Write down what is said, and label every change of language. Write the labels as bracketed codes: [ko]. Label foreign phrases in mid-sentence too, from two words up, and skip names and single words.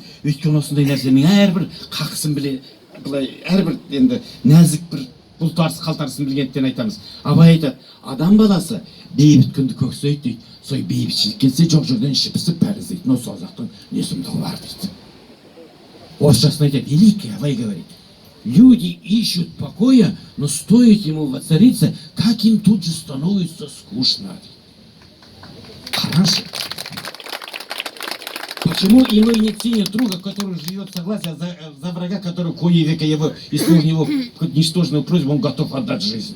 [kk] Өйткені осындай нәрсенің әрбір қақысын біле, былай әрбір енді нәзік бір бұлтарыс қалтарысын білгендіктен айтамыз. Абай айтады, адам баласы бейбіт күнді көксейді дейді. Сол бейбітшілік келсе жоқ жерден іші пісіп пәріздейтін осы қазақтың не сұмдығы бар дейді. Орысшасын айтады, [ru] великий Абай говорит, люди ищут покоя, но стоит ему воцариться, как им тут же становится скучно. Хорошо. Почему иной не ценит друга, который живет в согласии, за врага, который кое века его, если у него хоть ничтожную просьбу, он готов отдать жизнь?